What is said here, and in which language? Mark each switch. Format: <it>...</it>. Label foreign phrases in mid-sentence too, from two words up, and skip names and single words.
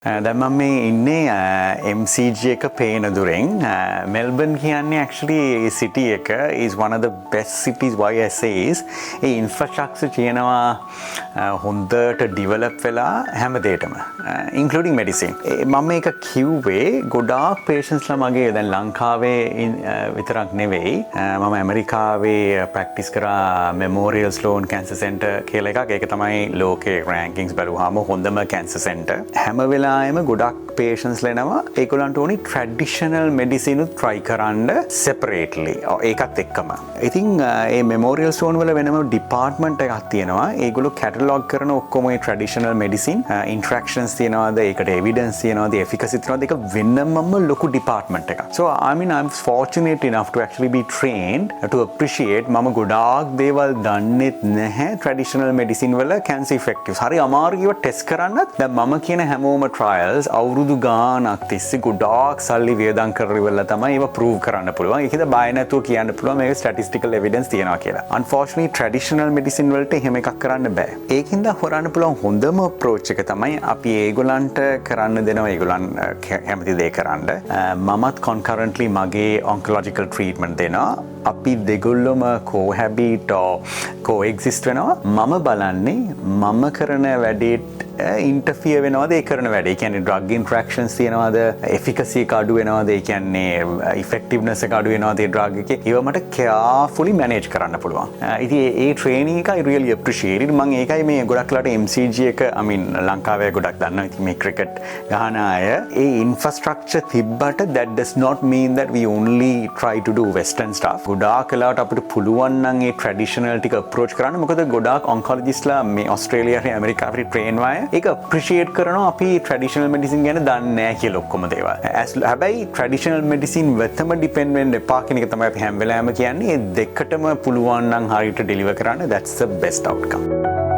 <si>දැන් මම මේ ඉන්නේ MCG එක පේන දුරෙන්.</si> <en>මෙල්බන් කියන්නේ actually city එක is one of the best cities why I say is ඒ infrastructure</en> <si>තියෙනවා හොඳට</si> <en>develop</en> <si>වෙලා හැම දෙයකම</si> <en>including medicine.</en> <si>මම මේක කිව්වේ ගොඩාක් patients ලා මගේ දැන් ලංකාවේ විතරක් නෙවෙයි මම ඇමරිකාවේ practice කරා Memorial Sloan Cancer Center කියලා එකක්. ඒක තමයි ලෝකේ rankings බලුවාම හොඳම cancer center. හැම වෙලාවෙම ගොඩක් patients ලෙනවා ඒගොල්ලන්ට ඕනි</si> <en>traditional medicine</en> <si>උත් try කරන්න separately. ඒකත් එක්කම. ඉතින් මේ Memorial Sloan වල වෙනම department එකක් තියෙනවා. ඒගොල්ලෝ catalog කරන ඔක්කොම මේ</si> <en>traditional medicine interactions</en> <si>තියනවාද, ඒකට evidence තියනවාද, efficacy තියනවාද, ඒක වෙනමම ලොකු department එකක්.</si> <en>So I mean I'm fortunate enough to actually be trained to appreciate</en> <si>මම ගොඩාක් දේවල් දන්නෙත් නැහැ</si> <en>traditional medicine වල cancer effectives.</en> <si>හරි අමාරුව test කරන්නත් දැන් මම කියන හැමෝම trials අවුරුදු ගානක් තිස්සේ ගොඩාක් සල්ලි වියදම් කරලා තමයි ඒව prove කරන්න පුළුවන්. ඒකද බය නැතුව කියන්න පුළුවන් මේක statistical evidence තියනවා කියලා. Unfortunately</si> <en>traditional medicine</en> <si>වලට එහෙම එකක් කරන්න බෑ. ඒකින්ද හොරන්න පුළුවන් හොඳම approach එක තමයි අපි ඒගොල්ලන්ට කරන්න දෙනවා ඒගොල්ලන් කැමති දේ කරන්න. මමත් concurrently මගේ</si> <en>oncological treatment</en> <si>දෙනවා. අපි දෙගොල්ලොම</si> <en>cohabit or coexist</en> <si>වෙනවා. මම බලන්නේ මම කරන වැඩේට interfere වෙනවද ඒ කරන වැඩේ. ඒ කියන්නේ</si> <en>drug interactions</en> <si>තියනවාද, efficacy එක අඩු වෙනවද, ඒ කියන්නේ effectiveness එක අඩු වෙනවද ඒ drug එකේ. ඒව මට</si> <en>carefully manage</en> <si>කරන්න පුළුවන්. ඉතින් ඒ training එක</si> <en>I really appreciate it.</en> <si>මම ඒකයි මේ ගොඩක් ලාට MCG එක</si> <en>I mean</en> <si>ලංකාවේ ගොඩක් දන්නවා. ඉතින් මේ</si> <en>cricket</en> <si>ගහන අය ඒ</si> <en>infrastructure තිබ්බට that does not mean that we only try to do western stuff.</en> <si>ගොඩාක් වෙලාවට අපිට පුළුවන් නම් ඒ traditional ටික approach කරන්න. මොකද ගොඩාක් oncologist ලා මේ ඕස්ට්‍රේලියාවේ ඇමරිකාවේ train වය ඒක appreciate කරනවා අපි</si> <en>traditional medicine</en> <si>ගැන දන්නේ නැහැ කියලා ඔක්කොම දේවල්. හැබැයි</si> <en>traditional medicine</en> <si>වෙතම depend වෙන්න එපා කියන එක තමයි අපි හැම වෙලාවෙම කියන්නේ. ඒ දෙකටම පුළුවන් නම් හරියට deliver කරන්න</si> <en>that's the best outcome.</en>